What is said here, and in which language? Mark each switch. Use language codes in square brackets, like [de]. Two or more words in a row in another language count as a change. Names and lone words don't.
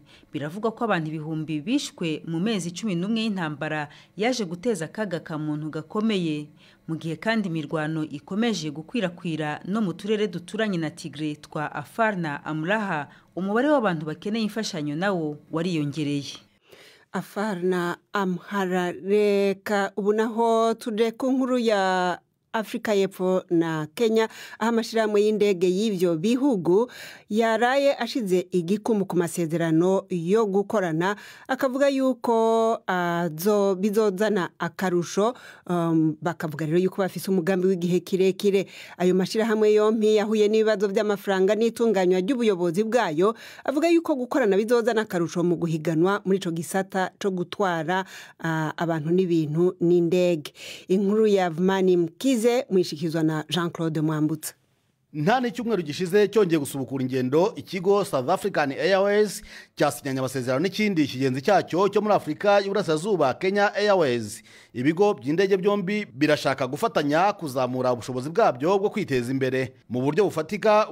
[rw] Biravuga ko abantu ibihumbi bishwe mu mezi 11 y'intambara yaje guteza akaga ka muntu gakomeye, mu gihe kandi imirwano ikomeje gukwirakwira no mu turere duturanye na Tigray twa Afar na Amraha. Umubare w'abantu bakeneye imfashanyo nawo wariyongereye. Afar na Amhara. [rn] Reka ubu naho tuje ku nkuru ya Afrika y'Epfo na Kenya, aho amashirahamwe y'indege y'ivyo bihugu yaraye ashize igikumu ku masezerano yo gukorana, akavuga yuko bizozana akarusho. Bakavuga rero yuko bafise umugambi w'igihe kirekire. Ayo mashirahamwe yompi yahuye n'ibibazo by'amafaranga n'itunganywa ry'ubuyobozi bwayo, avuga yuko gukorana bizozana akarusho mu guhiganwa muri ico gisata co gutwara abantu n'ibintu n'indege. Inkuru ya Vmani Mkizi ishize mwishikizwa na Jean Claude Mwambutsa. [rw] Nta n'icyumweru gishize cyongeye gusubukura ingendo ikigo South African Airways cyasinyanye amasezerano n'ikindi kigenzi cyacyo cyo muri Afurika y'Uburasirazuba Kenya Airways. Ibigo by'indege byombi birashaka gufatanya kuzamura ubushobozi bwabyo bwo kwiteza imbere mu buryo bufatika.